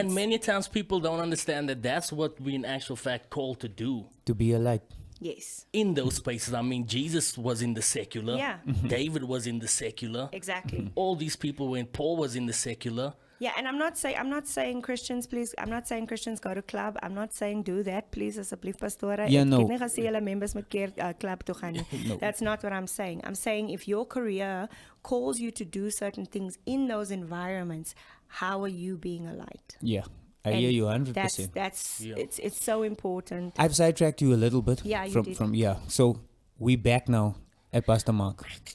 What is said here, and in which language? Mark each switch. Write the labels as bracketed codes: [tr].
[en] and many times people don't understand that that's what we in actual fact called to do To be a light. Yes, in those spaces. I mean, Jesus was in the secular. Yeah. David was in the secular. exactly. All these people, when Paul was in the secular. Yeah, and I'm not saying Christians, please. I'm not saying Christians go to club. I'm not saying do that, please. [af] Asseblief pastore. [en] Yeah, no. [af] Ek het nie gesê hulle members moet keer club toe gaan nie. [en] No. That's not what I'm saying. I'm saying if your career calls you to do certain things in those environments, how are you being a light? Yeah. I And hear you 100%. That's Yeah. it's so important. I've sidetracked you a little bit. Yeah, you did. So we back now at Pastor Mark.